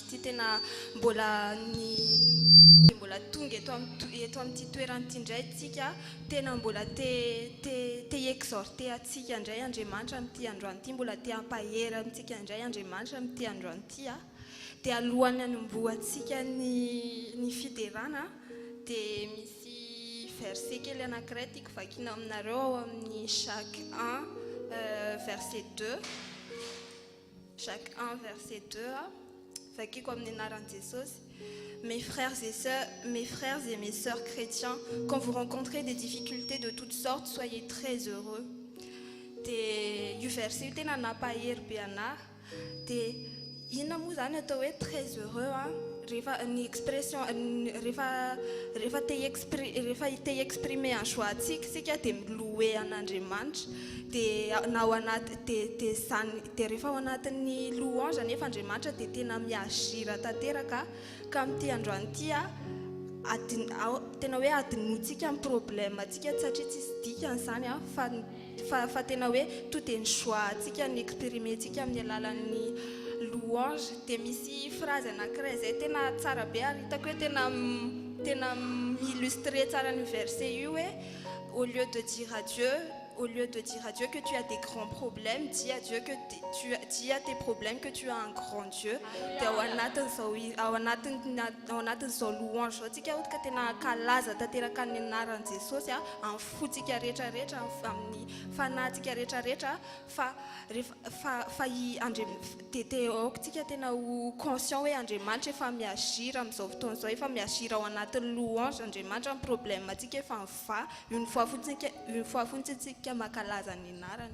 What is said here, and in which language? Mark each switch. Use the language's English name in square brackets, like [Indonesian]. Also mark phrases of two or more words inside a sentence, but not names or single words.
[Malagasy] ity tena mbola tonga eto amin'ity toerana ity indray tsika tena mbola te exhorter atsika indray Andriamanitra amin'ity androany ity mbola te hampahery amintsika indray Andriamanitra amin'ity androany ity dia alohany hanomboantsika ny fiderana dia misy verset kely anankiray tiako vakiana aminareo ao amin'ny [French] chaque 1 verset 2 chaque 1 verset 2 [Malagasy] vakiako amin'ny anaran'i Jesosy. [French] Mes frères et mes sœurs chrétiens, quand vous rencontrez des difficultés de toutes sortes, soyez très heureux. [Malagasy] Io verset io tena nampahery be anahy dia inona moa zany atao hoe [French] très heureux [Malagasy] rehefa ny expression rehefa te [French] exprimer en joie [Malagasy] tsika dia milouer an'Andriamanitra dia na ao anaty dia rehefa ao anatin'ny louange nefa Andriamanitra dia tena miagira tanteraka ka amin'ity androany ity tena hoe adinoantsika amin'ny problème atsika satria tsisy dikany zany fa tena hoe [French] tout est joie [Malagasy] atsika ny exprimer tsika amin'ny alalan'ny louange dia misy phrase anankiray izay tena tsara be ary hitako hoe tena illustrer tsara ny verset io hoe [French] au lieu de dire à Dieu que tu as des grands problèmes, dis à Dieu que dis à tes problèmes que tu as un grand Dieu. [Malagasy] Dia ao anatin'izao louange zao tsika ohatra ka tena kalaza tanteraka ny anaran'i Jesosy amin'ny fotsika rehetrarehetra amin'ny fanahintsika rehetrarehetra fa tsika tena ho conscient hoe Andriamanitra efa miagira amin'izao fotoana izao efa miagira ao anatin'ny louange Andriamanitra amin'ny problème atsika efa miva [French] une fois [Malagasy] fotsiny tsika makalaza ny anarany.